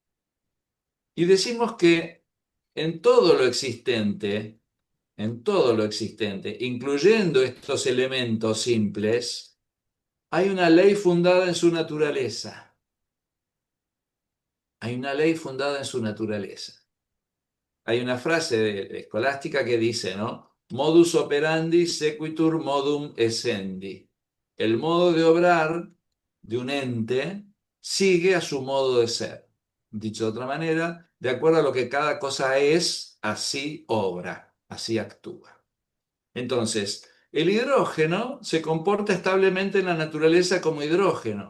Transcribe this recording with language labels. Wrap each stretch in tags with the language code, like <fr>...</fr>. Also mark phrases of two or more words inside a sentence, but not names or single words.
<es>Y decimos que en todo lo existente, en todo lo existente, incluyendo estos elementos simples, hay una ley fundada en su naturaleza. Hay una ley fundada en su naturaleza. Hay una frase escolástica que dice, ¿no?</es> <la>Modus operandi sequitur modum essendi.</la> <es>El modo de obrar de un ente sigue a su modo de ser. Dicho de otra manera, de acuerdo a lo que cada cosa es, así obra, así actúa. Entonces, el hidrógeno se comporta establemente en la naturaleza como hidrógeno.</es>